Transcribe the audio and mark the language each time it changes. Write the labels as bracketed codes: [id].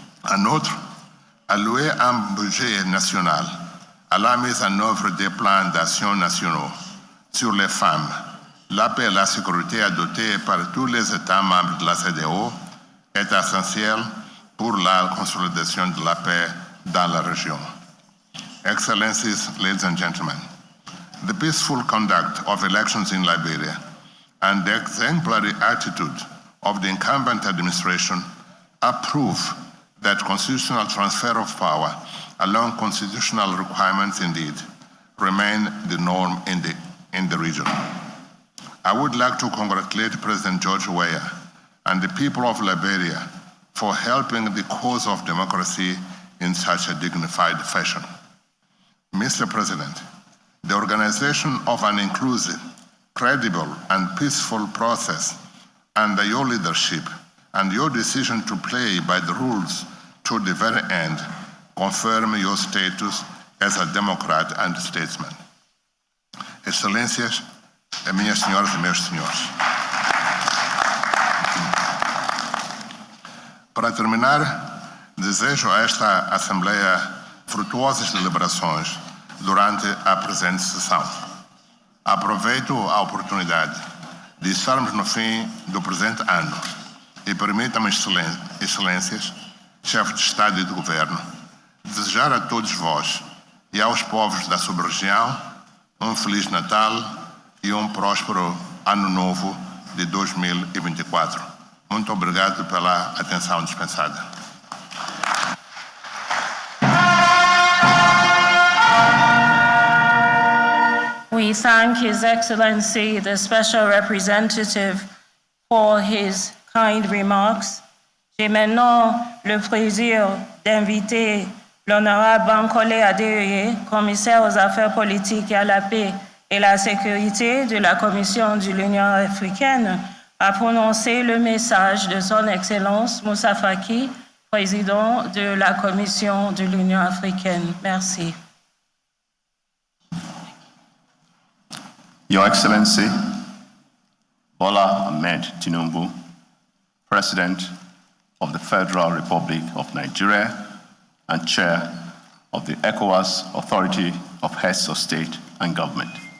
[fr] En outre, allouer un budget national à la mise en œuvre des plans d'action nationaux sur les femmes, la paix et la sécurité adoptés par tous les États membres de la CEDEAO est essentiel pour la consolidation de la paix dans la région. [en] Excellencies, ladies and gentlemen, the peaceful conduct of elections in Liberia and the exemplary attitude of the incumbent administration are proof that constitutional transfer of power along constitutional requirements indeed remain the norm in the region. I would like to congratulate President George Weah and the people of Liberia for helping the cause of democracy in such a dignified fashion. Mr. President, the organization of an inclusive, credible, and peaceful process under your leadership and your decision to play by the rules to the very end confirm your status as a democrat and statesman. [pt] Excelências, minhas senhoras e meus senhores. Para terminar, desejo a esta Assembleia frutuosas deliberações durante a presente sessão. Aproveito a oportunidade de estarmos no fim do presente ano e permitam-me, excelências, chefe de Estado e de Governo, desejar a todos vós e aos povos da sub-região um Feliz Natal e um próspero Ano Novo de 2024. Muito obrigado pela atenção dispensada. [en] We thank His Excellency, the Special Representative, for his kind remarks. [fr] J'ai maintenant le plaisir d'inviter l'honorable Bankole Adeyeye, commissaire aux affaires politiques et à la paix et la sécurité de la Commission de l'Union africaine, à prononcer le message de Son Excellence Moussa Faki, président de la Commission de l'Union africaine. Merci. [en] Your Excellency, Bola Ahmed Tinubu, President of the Federal Republic of Nigeria and Chair of the ECOWAS Authority of Heads of State and Government.